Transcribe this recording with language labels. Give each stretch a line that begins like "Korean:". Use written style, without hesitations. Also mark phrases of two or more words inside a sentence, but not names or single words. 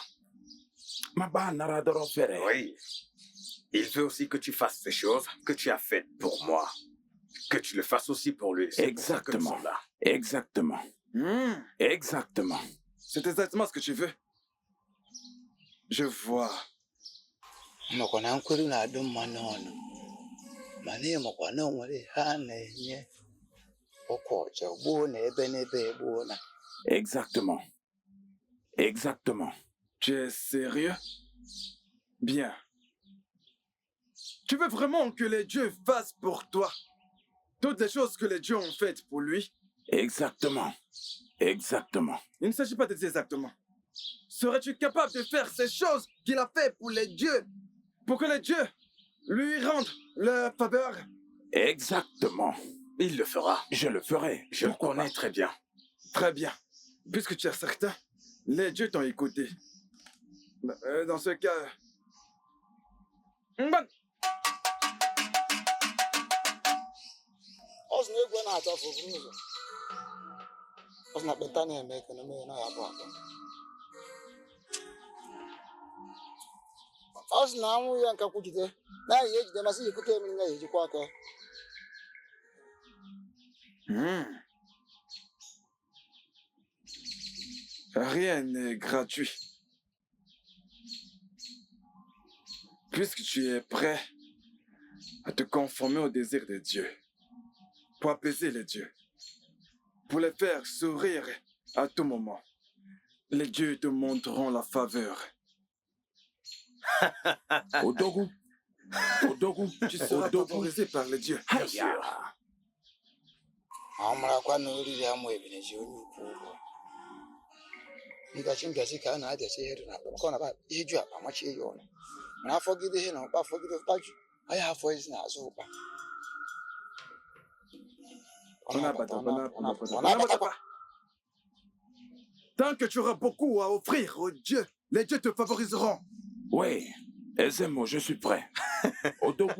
French: Maba Naradoro Ferre. Oui. Il veut aussi que tu fasses ces choses que tu as faites pour moi. Que tu le fasses aussi pour lui. C'est pour ça que nous Exactement. sommes là. Exactement. Exactement. C'est exactement ce que tu veux. Je vois.
Igbo: makwana nkwelu na-adụ mma n'ọnụ mana ịmakwa na o nwere ihe a na-enye ọkwa ọcha gboo na ebe n'ebe gboo na
French: Exactement. Exactement. Tu es sérieux? Bien. Tu veux vraiment que les dieux fassent pour toi toutes les choses que les dieux ont faites pour lui? Exactement. Exactement. Il ne s'agit pas de dire exactement. Serais-tu capable de faire ces choses qu'il a fait pour les dieux, pour que les dieux lui rendent leur faveur? Exactement. Il le fera. Je le ferai. Je le Pourquoi connais pas? très bien. Très bien. Puisque tu es certain, les dieux t'ont écouté. Dans ce cas... Bon.
Igbo: ọ sị na egwu na-achafụ buru ụzọ ọ sị na kpenta na-eme ekene mee na ya bụ akpa ọ sị na anwụ ya nka kwujide na ya ejide masị ya ekute mmiri na ya ejikwa aka
French: Rien n'est gratuit. Puisque tu es prêt à te conformer au désir de Dieu, pour apaiser les dieux, pour les faire sourire à tout moment, les dieux te montreront la faveur. Odogu. Odogu. Tu seras Odogu. favorisé par les dieux. Bien sûr.
Igbo: ma ọ marakwa na oriri amụ ebineji onye ukwu ụgwọ ịgachi ngachi ka a na-ajachi ihe dị n'akpa maka ọ na ihe ju akpa machie ya ọnụ mana afọgide ihe na ụkpa afọgide ụkpa ju anyị afọ ezi n'azụ ụkpa
French: On n'abattera pas. Tant que tu auras beaucoup à offrir aux dieux, les dieux te favoriseront. Oui. Ezemo, je suis prêt. Odogu.